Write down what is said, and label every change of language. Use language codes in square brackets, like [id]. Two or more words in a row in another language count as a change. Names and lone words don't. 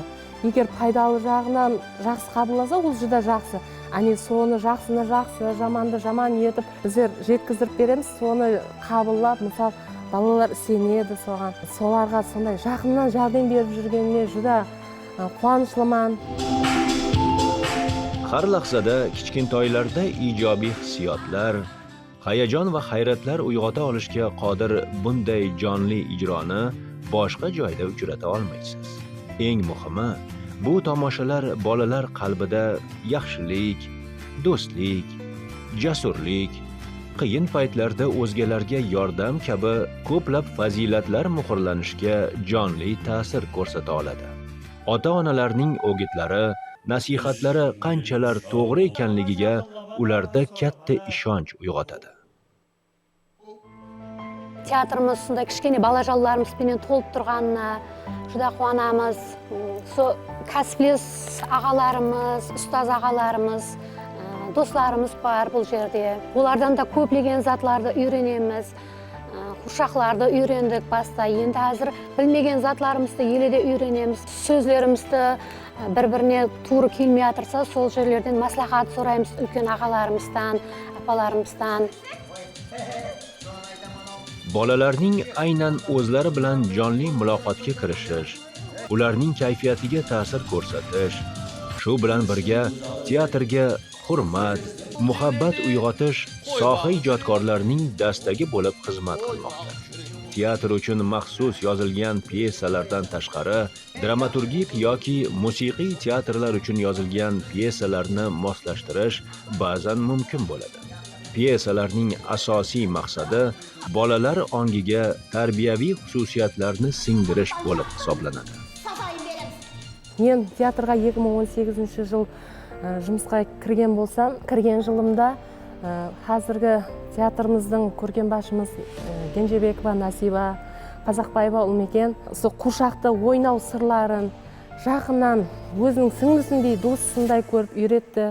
[kaa] Егер пайдалы жағынан жақсы қабылдаса, ол жүда жақсы. Соны жақсыны жақсы, жаманды жаман етіп, біздер жеткіздіріп береміз, соны қабылдап, мысалы, балалар сенеді соған. Соларға сондай жақыннан жәрдем беріп жүргеніме жүда қуанышлыман. [uz] Har lahzada kichkintoylarda ijobiy hissiyotlar, hayajon va hayratlar uyg'ota olishga qodir bunday jonli ijroni boshqa joyda uchrata olmaysiz. Eng muhimi, bu tomoshalar bolalar qalbida yaxshilik, do'stlik, jasurlik, qiyin paytlarda o'zgalarga yordam kabi ko'plab fazilatlar muhrlanishga jonli ta'sir ko'rsata oladi. Ota-onalarning o'gitlari, nasihatlari qanchalar to'g'ri ekanligiga ularda katta ishonch uyg'otadi. [kaa] Teatrımız сонда кішкене балажанларымызбенен толып тұрғанына жүда қуанамыз. Со кәсіптес ағаларымыз, ұстаз ағаларымыз, достарымыз бар бұл жерде. Олардан да көплеген затларды үйренеміз. Қуыршақларды үйрендік баста. Енді әзір білмеген затларымызды еледе үйренеміз. Сөзлерімізді бір-біріне туыры келмей жатырса, сол жерлерден маслихат сұраймыз үлкен ағаларымыздан, апаларымыздан. [uz] Bolalarning aynan o'zlari bilan jonli muloqotga kirishish, ularning kayfiyatiga ta'sir ko'rsatish, shu bilan birga teatrga hurmat, muhabbat uyg'otish soha ijodkorlarining dastagi bo'lib xizmat qilmoqda. Teatr uchun maxsus yozilgan pyesalardan tashqari, dramaturgik yoki musiqiy teatrlar uchun yozilgan pyesalarni moslashtirish ba'zan mumkin bo'ladi. Pyesalarning asosiy maqsadi bolalar ongiga tarbiyaviy xususiyatlarni singdirish bo'lib hisoblanadi. [kaa] Men teatrga 2018 жыл жұмысқа кірген болсам, кірген жылымда қазіргі театрымыздың көрген басшымыз Кенжебекова Насиба Қазақбаева Ұлмекен осы қуыршақты ойнау сырларын жақыннан өзінің сіңлісіндей, досысындай көріп үйретті.